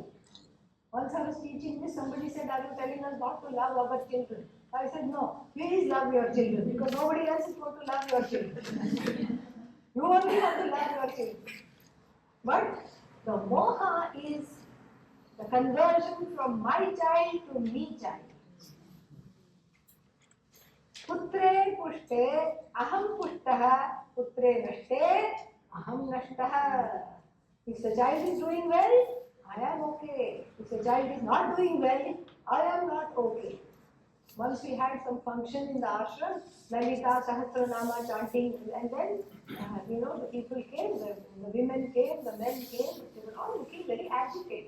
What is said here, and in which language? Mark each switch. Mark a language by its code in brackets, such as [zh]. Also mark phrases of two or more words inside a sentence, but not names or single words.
[en] Once I was teaching this, somebody said, are you telling us not to love our children? I said, no, please love your children, because nobody else is going to love your children. You only have to love your children. But the moha is the conversion from my child to me child. [sa] Putre pushte aham pushtaha, putre nashte aham nashtaha. [en] If the child is doing well, I am okay. If the child is not doing well, I am not okay. Once we had some function in the ashram, Lalita Sahasranama chanting, and then, the people came, the women came, the men came, they were all looking very agitated.